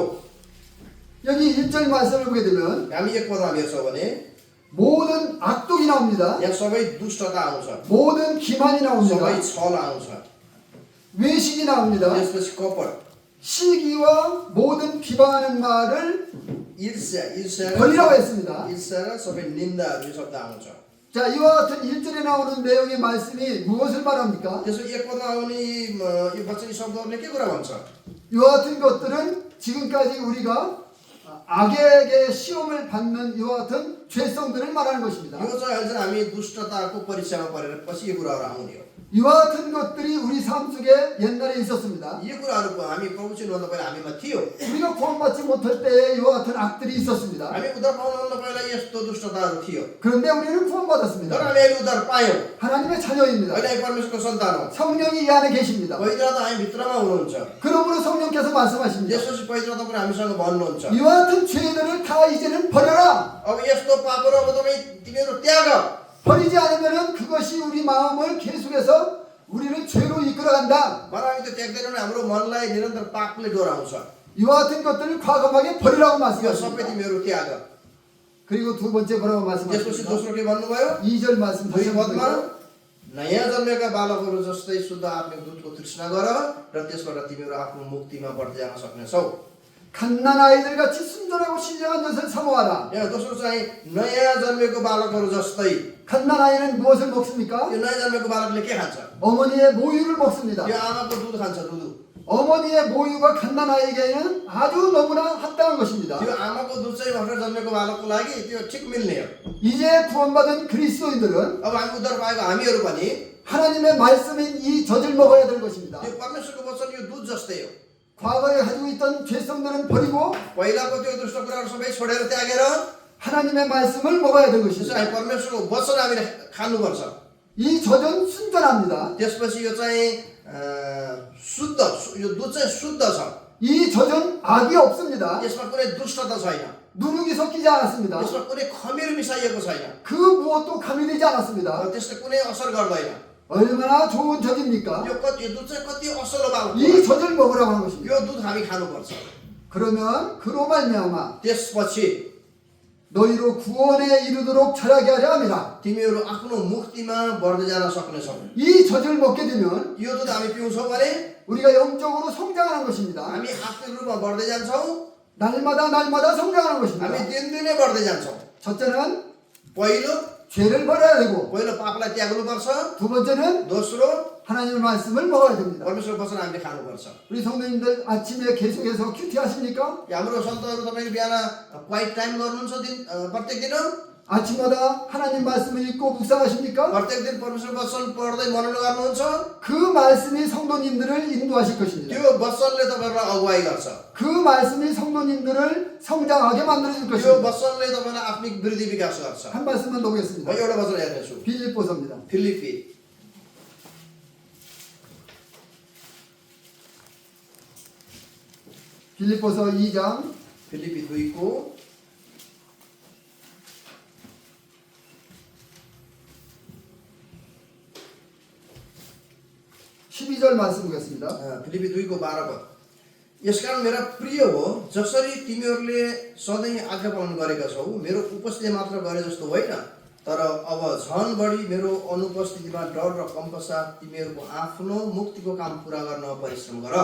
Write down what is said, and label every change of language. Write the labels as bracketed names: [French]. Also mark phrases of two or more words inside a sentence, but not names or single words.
[Korean] 여기 1절 말씀을 보게 되면 [Nepali] हामी एक पदमा हेर्छौँ भने [Korean] 모든 악독이 나옵니다. [Nepali] यहाँ सबै दुष्टता आउँछ, [Korean] 모든 기만이 나옵니다. [Nepali] सबै छल आउँछ, [Korean] 외식이 나옵니다. [Nepali] त्यसपछि कपट, [Korean] 시기와 모든 비방하는 말을 [Nepali] ईर्ष्या [Korean] 버리라고 했습니다. [Nepali] र सबै निन्दाहरू यो शब्द आउँछ। [Korean] 자, 이와 같은 1절에 나오는 내용의 말씀이 무엇을 말합니까? [Nepali] त्यसो एक पदमा आउने यो वचन शब्दहरूले के कुरा भन्छ? [Korean] 이와 같은 것들은 지금까지 우리가 악에게 시험을 받는 이와 같은 죄성들을 말하는 것입니다. [Nepali] यो चाहिँ अहिले हामी दुष्टताको परीक्षामा परेर पछि यो कुराहरू आउने हो। [Korean] 이와 같은 것들이 우리 삶 속에 옛날에 있었습니다. [Nepali] यो कुराहरू हामी प्रभु चिन्नुभन्दा पहिला हामीमा थियो। [Korean] 우리가 구원받지 못할 때 이와 같은 악들이 있었습니다. [Nepali] हामी उद्धार पाउनुभन्दा पहिला यस्तो दुष्टताहरू थियो। [Korean] 그런데 우리는 [Nepali] तर [Korean] 구원받았습니다. [Nepali] हामी अहिले उद्धार पायौँ। [Korean] 하나님의 자녀입니다. [Nepali] अहिले हामी परमेश्वरको सन्तान हौ। [Korean] 성령이 이 안에 계십니다. [Nepali] पवित्र आत्मा हामी भित्रमा हुनुहुन्छ। [Korean] 그러므로 성령께서 말씀하십니다. [Nepali] त्यसपछि पवित्र आत्मा पनि हामीसँग भन्नुहुन्छ, [Korean] 이와 같은 죄들을 다 이제는 버려라. [Nepali] अब यस्तो पापहरू अब तपाईँ तिमीहरू त्याग। [Korean] 버리지 않으면 그것이 우리 마음을 계속해서 우리를 죄로 이끌어간다. [Nepali] मलाई हामी त्यो त्याग्दैनौँ भने हाम्रो मनलाई निरन्तर पापले डोराउँछ। [Korean] 이와 같은 것들을 과감하게 버리라고 [Nepali] यो सबै [Korean] 말씀하십니다. [Nepali] तिमीहरू त्याग। [Korean] 그리고 두 번째 뭐라고 [Nepali] त्यसपछि [Korean] 말씀하십니까? [Nepali] दोस्रो के भन्नुभयो? [Korean] 2절 말씀 다시 [Nepali] 2 [Korean] 한번 [Nepali] पदमा [Korean] 볼까요? [Nepali] नयाँ जन्मेका बालकहरू जस्तै शुद्ध आत्मिक दूधको तृष्णा गर र त्यसबाट तिमीहरू आफ्नो मुक्तिमा बढ्दै जान सक्नेछौ। [Korean] 갓난 아이들 같이 순전하고 신령한 것을 사모하라. [Nepali] यहाँ दोस्रो चाहिँ नयाँ जन्मेको बालकहरू जस्तै। [Korean] 갓난 아이는 무엇을 먹습니까? [Nepali] यो नयाँ जन्मेको बालकले के खान्छ? [Korean] 어머니의 모유를 먹습니다. [Nepali] यो आमाको दुध खान्छ, दुध। [Korean] 어머니의 모유가 갓난 아이에게는 아주 너무나 합당한 것입니다. [Nepali] त्यो आमाको दुध चाहिँ भर्खर जन्मेको बालकको लागि त्यो ठिक मिल्ने हो। [Korean] 이제 구원받은 그리스도인들은 [Nepali] अब हामी उद्धार पाएको हामीहरू पनि [Korean] 하나님의 말씀인 이 젖을 먹어야 될 것입니다. [Nepali] त्यो परमेश्वरको वचन यो दुध जस्तै हो। [Korean] 과거에 가지고 있던 죄성들은 버리고 [Nepali] पहिलाको त्यो दुष्ट कुराहरू सबै छोडेर त्यागेर [Korean] 하나님의 말씀을 먹어야 될 [Nepali] त्यसो [Korean] 것입니다. [Nepali] हामी परमेश्वरको वचन हामीले खानुपर्छ। [Korean] 이 젖은 순전합니다. [Nepali] त्यसपछि यो चाहिँ शुद्ध, यो दुध चाहिँ शुद्ध छ। [Korean] 이 젖은 악이 없습니다. [Nepali] यसमा कुनै दुष्टता छैन, [Korean] 누룩이 섞이지 않았습니다. [Nepali] यसमा कुनै खमीर मिसाइएको छैन, [Korean] 그 무엇도 가미되지 않았습니다. [Nepali] त्यसले कुनै असर गर्दैन। [Korean] 얼마나 좋은 젖입니까? [Nepali] यो दुध चाहिँ कति असल हो बाबु। [Korean] 이 젖을 먹으라고 하는 것입니다. [Nepali] यो दुध हामी खानुपर्छ। [Korean] 그러면 그로 말미암아 [Nepali] त्यसपछि [Korean] 너희로 구원에 이르도록 자라게 하려 함이라. [Nepali] तिमीहरू आफ्नो मुक्तिमा बढ्दै जान सक्नेछौ। [Korean] 이 젖을 먹게 되면 [Nepali] यो दुध हामी पिउँछौँ भने [Korean] 우리가 영적으로 성장하는 것입니다. [Nepali] हामी आत्मिक रूपमा बढ्दै जान्छौँ, [Korean] 날마다 성장하는 것입니다. [Nepali] हामी दिनदिनै बढ्दै जान्छौँ। [Korean] 첫째는 [Nepali] पहिलो [Korean] 죄를 버려야 되고 [Nepali] पापलाई त्याग्नुपर्छ, [Korean] 두 번째는 [Nepali] दोस्रो [Korean] 하나님의 말씀을 먹어야 됩니다. [Nepali] परमेश्वर वचन हामीले खानुपर्छ। [Korean] 우리 성도님들 아침에 계속해서 큐티 하십니까? [Nepali] हाम्रो सन्तहरू तपाईँले बिहान [English] quiet time [Nepali] गर्नुहुन्छ प्रत्येक दिन? [Korean] 아침마다 하나님 말씀을 읽고 묵상하십니까? [Nepali] प्रत्येक दिन परमेश्वर वचन पढ्दै मनन गर्नुहुन्छ? [Korean] 그 말씀이 성도님들을 인도하실 것입니다. [Nepali] त्यो वचनले तपाईँलाई अगुवाई गर्छ। [Korean] 그 말씀이 성도님들을 성장하게 만들어줄 [Nepali] त्यो [Korean] 것입니다. [Nepali] वचनले तपाईँलाई आत्मिक वृद्धि विकास गर्छ। [Korean] 한 말씀만 더 [Nepali] म [Korean] 보겠습니다. [Nepali] एउटा वचन हेर्नेछु। [Korean] 빌립보서입니다. [Nepali] फिलिपी [Korean] 빌립보서 2장 [Nepali] 2को [Korean] 12절 말씀 보겠습니다. [Nepali] फिलिपी 2को 12 पद। यसकारण मेरा प्रिय हो, जसरी तिमीहरूले सधैँ आज्ञा पालन गरेका छौ, मेरो उपस्थिति मात्र गरे जस्तो होइन, तर अब झन बढी मेरो अनुपस्थितिमा डर र कम्पसा तिमीहरूको आफ्नो मुक्तिको काम पुरा गर्न परिश्रम गर।